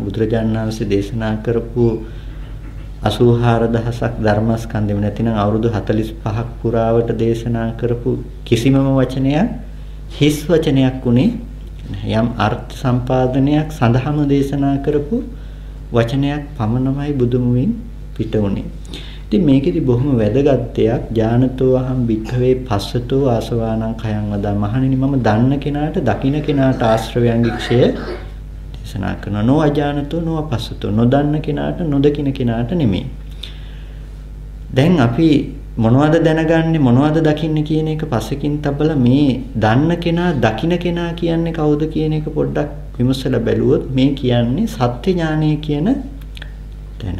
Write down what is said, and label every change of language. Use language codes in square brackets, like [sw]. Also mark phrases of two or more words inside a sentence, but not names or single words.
[si] බුදුරජාණන් වහන්සේ දේශනා කරපු 84000ක් ධර්මස්කන්ධෙම නැතිනම් අවුරුදු 45ක් පුරාවට දේශනා කරපු කිසිමම වචනයක් හිස් වචනයක් උනේ නැහැ. යම් අර්ථ සම්පාදනයක් සඳහාම දේශනා කරපු වචනයක් පමණමයි බුදුමුවින් පිට උනේ. ඉතින් මේකෙදි බොහොම වැදගත් දෙයක් [pi] ඥානතෝ අහං භික්ඛවේ පස්සතෝ ආසවානං khයං වදා. [si] මහණෙනි මම දන්න කෙනාට දකින්න කෙනාට ආශ්‍රවයන්ගේ ක්ෂය දේශනා කරනවා. [pi] නෝ අජානතෝ නෝ අපස්සතෝ. [si] නොදන්න කෙනාට නොදකින්න කෙනාට නෙමෙයි. දැන් අපි මොනවද දැනගන්නේ මොනවද දකින්නේ කියන එක පස්සකින් තබලා මේ දන්න කෙනා දකින්න කෙනා කියන්නේ කවුද කියන එක පොඩ්ඩක් විමසලා බැලුවොත් මේ කියන්නේ සත්‍ය ඥානය කියන තැන.